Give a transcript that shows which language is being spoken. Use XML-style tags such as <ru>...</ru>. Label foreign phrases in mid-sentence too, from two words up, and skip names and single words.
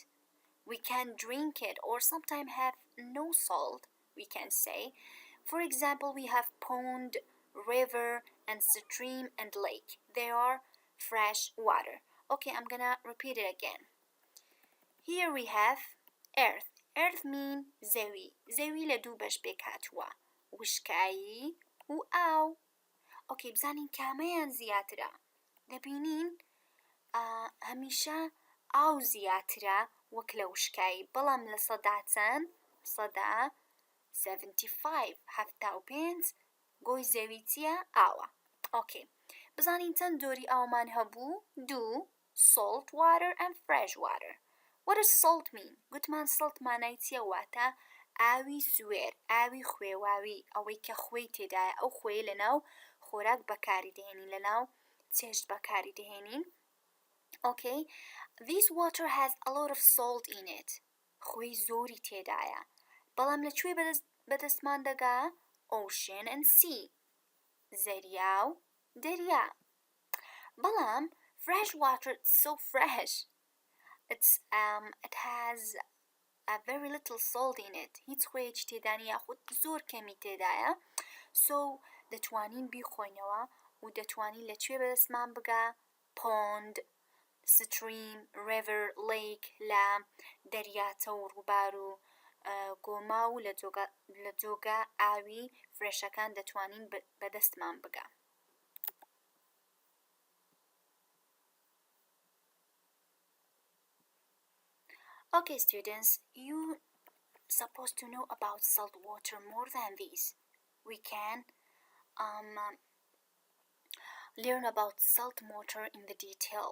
<en>We can drink it or sometimes have no salt, we can say. For example, we have pond, river, and stream and lake. They are fresh water. Okay, I'm gonna repeat it again. Here we have earth. Earth mean</en> <ckb>زوی لدو بش بکاتوا وشکایی و ئاو. اوكي بزانین کامیان زیاترە. دەبینین هەمیشە ئاو زیاترە وەک لە وشکایی، بەڵام لە سەداچەند سەدا 75 گۆی زەوی چیە؟ ئاوە. اوكي بزانین چەند جۆری ئاومان هەبوو؟ 2. salt water and fresh water.</ckb> <en>What does salt mean?</en> <ckb>گوتمان salt معنای چیە؟ واتە ئاوی سوێر، ئاوی خوێواوی، ئەوەی کە خوێی تێدایە، ئەو خوێی لەناو خۆراک بەکاری دێنین، لەناو چێشت بەکاری دێنین.</ckb> <en>Okay, this water has a lot of salt in it.</en> <ckb>خوێی زۆری تێدایە. بەڵام لەکوێ بەدەستمان دەگا؟</ckb> <en>Ocean and sea.</en> <ckb>زەریا و دەریا. بەڵام</ckb> <en>fresh water is so fresh. It has a very little salt in it.</en> <ckb>هیچ خوێیەکی تێدا نیە، یاخود زۆر کەمی تێدایە. So دەتوانین بیخۆینەوە و دەتوانین لەکوێ بەدەستمان بگا؟</ckb> <en>Pond, stream, river, lake</en> <ckb>لە دەریاچە و ڕووبار و گۆما و لە جۆگە ئاوی فرێشەکان دەتوانین بەدەستمان بگا.</ckb> <en>Okay, students, you're supposed to know about salt water more than this. We can learn about salt water in the detail.</en>